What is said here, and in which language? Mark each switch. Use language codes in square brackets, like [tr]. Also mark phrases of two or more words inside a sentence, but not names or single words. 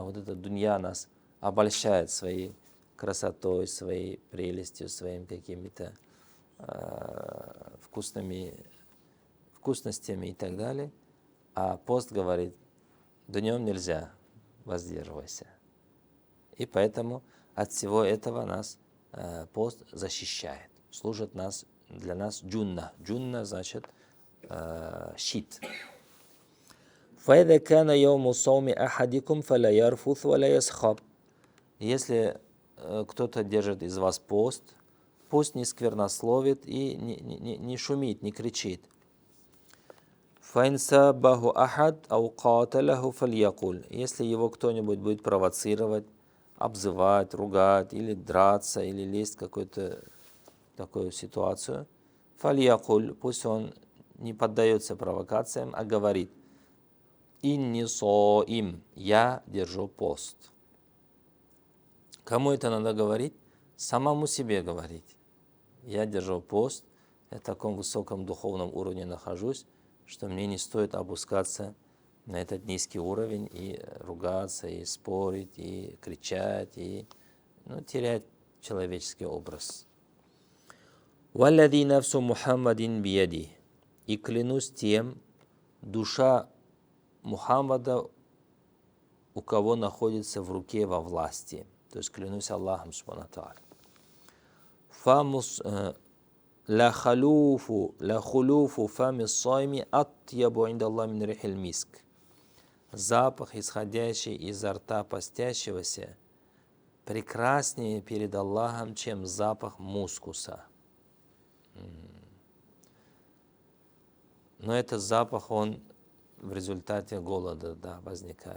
[ru] Вот эта дунья нас обольщает своей красотой, своей прелестью, своими какими-то вкусностями и так далее. А пост говорит: днем нельзя, воздерживайся. И поэтому от всего этого нас пост защищает, служит для нас джунна. Джунна значит щит. [ar] فَإِذَا كَانَ يَوْمُ صَوْمِ أَحَدِكُمْ فَلَا يَرْفُثْ وَلَا يَسْخَبْ. [ru] Если кто-то держит из вас пост, пусть не сквернословит и не шумит, не кричит. [ar] فَإِنْ سَابَّهُ أَحَدْ أَوْ قَاتَلَهُ فَلْيَقُلْ. [ru] Если его кто-нибудь будет провоцировать, обзывать, ругать, или драться, или лезть в какую-то такую ситуацию, фальякуль, пусть он не поддается провокациям, а говорит: [ar] «إِنِّي صَائِمٌ», [ru] я держу пост. Кому это надо говорить? Самому себе говорить. Я держу пост, я в таком высоком духовном уровне нахожусь, что мне не стоит опускаться на этот низкий уровень и ругаться, и спорить, и кричать, и терять человеческий образ. [ar] «وَالَّذِي نَفْسُ مُحَمَّدٍ بِيَدِهِ». [ru] И клянусь тем, душа Мухаммада, у кого находится в руке, во власти. То есть клянусь Аллахом [ar] سُبْحَانَهُ وَتَعَالَى. «لَخُلُوفُ فَمِ الصَّائِمِ أَطْيَبُ عِنْدَ اللَّهِ مِنْ رِيحِ الْمِسْكِ». [ru] Запах, исходящий изо рта постящегося, прекраснее перед Аллахом, чем запах мускуса. Но этот запах, он в результате голода, да, возникает.